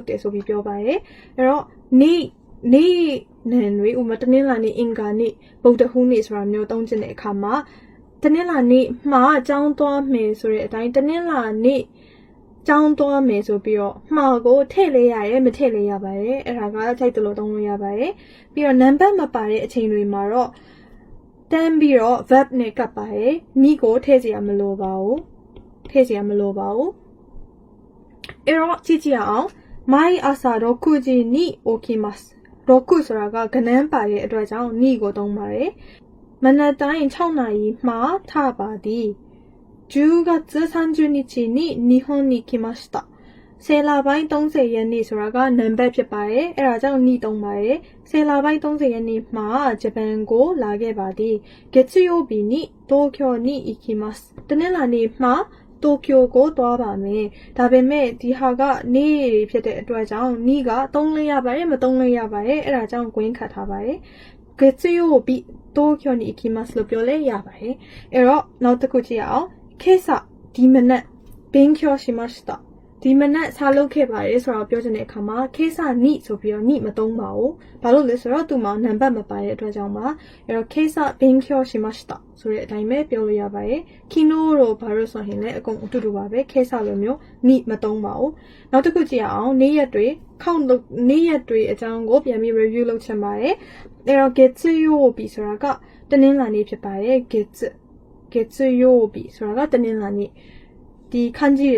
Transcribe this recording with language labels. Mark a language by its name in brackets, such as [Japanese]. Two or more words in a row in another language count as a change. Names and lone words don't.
[Burmese] တယ်ဆိုပြီးပြောပါတယ်အဲ့တော့နေ့နဲ့တွေဥမာတနင်္လာနေ့အင်္ဂါနေ့ဗုဒ္ဓဟူးနေ့ဆိုတာမျိုးသုံးချင်တဲ့အခါမှာတနင်္လာနေ့မှာကျောင်းသွားမယ်ဆိုတဲ့အတိုင်းတနင်္လာနေ့ကျောင်းသွားမယ်ဆိုပြီးတော့မှာကိုထည့်လေးရတယ်မထည့်လေးရပါတယ်အဲ့ဒါကထိုက်တယ်လို့သုံးလို့ရပါတယ်ပြီးတော့ number မပါတဲ့အချိန်တွေမှာတော့တန်းပြီးတော့ verb နဲ့ကပ်ပါတယ်နိကိုထည့်စရာမလိုပါဘူးအဲ့ တော့ကြည့်အောင် [Japanese] 毎朝6時に起きます [Burmese] 6 ဆိုတာကကဏ္ဍပါတဲ့အတွက်ကြောင့်နိကိုသုံးပါတယ်မနက်တိုင်း6နာရီမှာထပါသည် [Japanese] 10 月30日に日本に来ました [Burmese] 10လပိုင်း30ရက်နေ့ဆိုတာကနံပါတ်ဖြစ်ပါတယ်အဲ့ဒါကြောင့်နိသုံးပါတယ်10လပိုင်း30ရက်နေ့မှာဂျပန်ကိုလာခဲ့ပါသည် [Japanese] 月曜日に東京に行きます [Burmese] တနင်္လာနေ့မှာတိုကျိုကိုသွားပါမယ်ဒါပေမဲ့ဒီဟာကနေ့ဖြစ်တဲ့အတွက်ကြောင့်နိကသုံးလို့ရပါတယ်မသုံးလို့ရပါတယ်အဲ့ဒါကြောင့်ဂွင်းခတ်ထားပါတယ် [Japanese] 月曜日東京に行きます [Burmese] လို့ပြောလဲရပါတယ်အဲ့တော့နောက်တစ်ခုကြည့်အောင်今朝ဒီမနက်勉 [Japanese] 強しました [Burmese] ဒီမနက်စာလုပ်ခဲ့ပါတယ်ဆိုတော့ပြောချင်တဲ့အခါမှာ [Japanese] 今朝に [Burmese] ဆိုပြီးတော့にမသုံးပါဘူးဘာလို့လဲဆိုတော့သူ့မှာနံပါတ်မပါတဲ့အတွက်ကြောင့်ပါအဲ့တော့ [Japanese] 今朝勉強しました [Burmese] ဆိုတဲ့အ တိုင်းပဲပြောလို့ရပါတယ်昨日တော့ဘာလို့ဆိုရင်လည်းအကုန်အတူတူပါပဲ今朝လိုမျိုးにမသုံးပါဘူးနောက်တစ်ခုကြည့်အောင်နေ့ရက်တွေအကြောင်းကိုပြန်ပြီး review လုပ်ချင်ပါတယ်အဲ့တော့月曜日ဆိုတာကတနင်္လာနေ့ဖြစ်ပါတယ်月曜日ဆိုတာကတနင်္လာနေ့ဒီခန်းကြီးတွေ